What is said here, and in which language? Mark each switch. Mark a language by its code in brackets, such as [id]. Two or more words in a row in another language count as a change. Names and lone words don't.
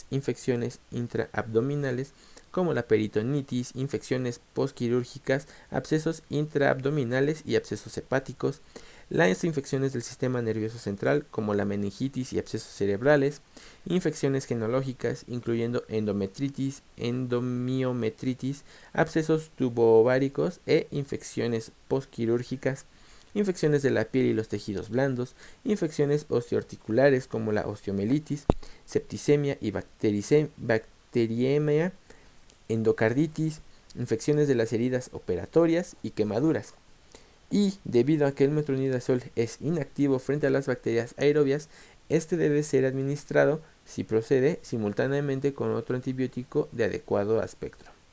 [es] infecciones intraabdominales como la peritonitis, infecciones postquirúrgicas, abscesos intraabdominales y abscesos hepáticos, las infecciones del sistema nervioso central como la meningitis y abscesos cerebrales, infecciones genológicas incluyendo endometritis, endomiometritis, abscesos tuboováricos e infecciones postquirúrgicas, infecciones de la piel y los tejidos blandos, infecciones osteoarticulares como la osteomielitis, septicemia y bacteriemia, endocarditis, infecciones de las heridas operatorias y quemaduras. Y debido a que el metronidazol es inactivo frente a las bacterias aerobias, este debe ser administrado, si procede, simultáneamente con otro antibiótico de adecuado espectro.